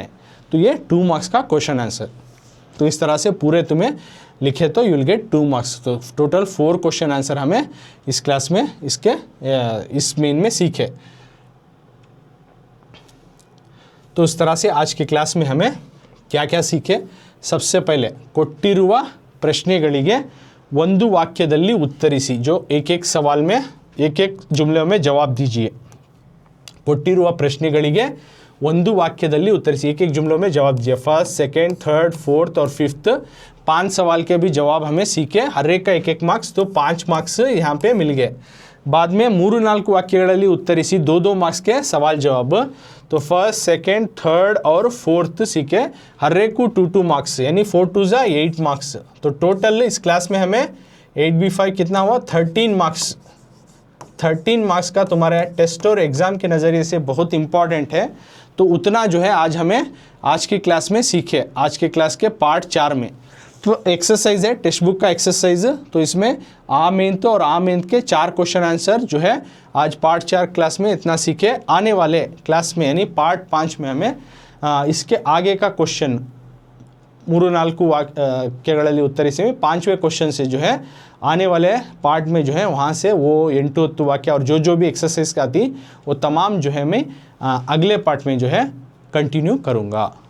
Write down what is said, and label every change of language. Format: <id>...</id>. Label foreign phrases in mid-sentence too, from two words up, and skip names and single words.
<hi>तो ये 2 मार्क्स का</hi> <en>question answer.</en> <hi>तो इस तरह से पूरे तुम्हें लिखे तो</hi> <en>you will get</en> <hi>2 मार्क्स। तो टोटल 4</hi> <en>question answer</en> <hi>हमें इस क्लास में इस मेन में सीखे। तो उस तरह से आज की क्लास में हमें क्या क्या सीखे। सबसे पहले</hi> <kn>ಕೊಟ್ಟಿರುವ ಪ್ರಶ್ನೆಗಳಿಗೆ ಒಂದು ವಾಕ್ಯದಲ್ಲಿ ಉತ್ತರಿಸಿ,</kn> <hi>जो एक एक सवाल में एक एक जुमले में जवाब दीजिए।</hi> <kn>ಕೊಟ್ಟಿರುವ ಪ್ರಶ್ನೆಗಳಿಗೆ ಒಂದು ವಾಕ್ಯದಲ್ಲಿ ಉತ್ತರಿಸಿ,</kn> <hi>एक एक जुमलों में जवाब दीजिए।</hi> <en>first, second, third, fourth and fifth</en> <hi>5 सवाल के भी जवाब हमें सीखे, हर एक का एक एक मार्क्स, तो 5 मार्क्स यहाँ पे मिल गए। बाद में 3-4</hi> <kn>ವಾಕ್ಯಗಳಲ್ಲಿ ಉತ್ತರಿಸಿ</kn> <hi>2-2 मार्क्स के सवाल जवाब, तो</hi> <en>first, second, third and fourth</en> <hi>सीखे, हर एक को 2-2 मार्क्स, यानी 4 2 जा 8 मार्क्स। तो टोटल इस क्लास में हमें 8B5 कितना हुआ, 13 मार्क्स। 13 मार्क्स का तुम्हारे टेस्ट और एग्ज़ाम के नज़रिए से बहुत इंपॉर्टेंट है। तो उतना जो है आज हमें आज की क्लास में सीखे, आज के क्लास के पार्ट 4 में। तो एक्सरसाइज है,</hi> <en>text book</en> <hi>का एक्सरसाइज, तो इसमें आमेंत और आमेंत के 4</hi> <en>question answer</en> <hi>जो है आज पार्ट 4 क्लास में इतना सीखे। आने वाले क्लास में यानी पार्ट 5 में हमें इसके आगे का क्वेश्चन 3-4</hi> <kn>ವಾಕ್ಯಗಳಲ್ಲಿ ಉತ್ತರಿಸಿ</kn> <hi>5वें क्वेश्चन से जो है आने वाले पार्ट में जो है वहाँ से वो 8 वाक्य और जो भी एक्सरसाइज का आती वो तमाम जो है मैं अगले पार्ट में जो है कंटिन्यू करूँगा।</hi>